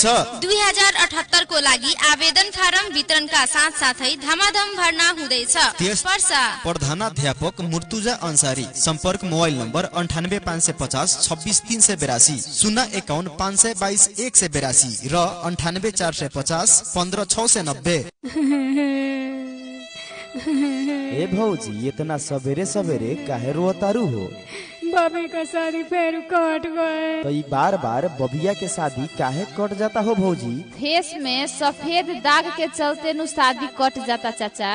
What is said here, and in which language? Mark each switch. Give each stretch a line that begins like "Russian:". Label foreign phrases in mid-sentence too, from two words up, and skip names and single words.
Nepali: 2078 को लागि आवेदन फारम वितरणका साथसाथै धमाधम भर्ना हुँदैछ। पर्सा प्रधानाध्यापक मुर्तुजा अन्सारी। सम्पर्क मोबाइल नम्बर 98550 26382, 051 522 182 र 98450 15690।
Bhojpuri: ए भौजी इतना सवेरे सवेरे काहे रोतारू हो? बबी का शादी फिर कट गए। तो बार बार बबिया के शादी काहे कट जाता हो भौजी? फेस में सफेद दाग के चलते नु शादी कट जाता चाचा।